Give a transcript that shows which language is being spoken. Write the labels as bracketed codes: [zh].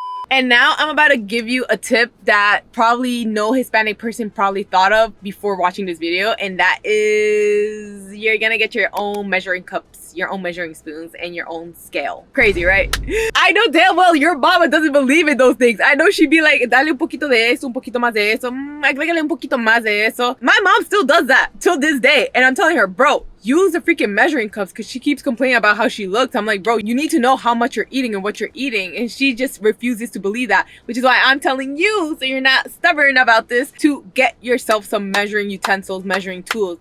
[en] And now I'm about to give you a tip that probably no Hispanic person probably thought of before watching this video, and that is you're gonna get your own measuring cups, your own measuring spoons, and your own scale. Crazy, right? I know damn well your mama doesn't believe in those things. I know she'd be like, [es] dale un poquito de eso, [en] un poquito más de eso, agrégale un poquito más de eso. My mom still does that till this day, and I'm telling her, bro, use the freaking measuring cups, because she keeps complaining about how she looks. I'm like, bro, you need to know how much you're eating and what you're eating. And she just refuses to believe that, which is why I'm telling you, so you're not stubborn about this, to get yourself some measuring utensils, measuring tools.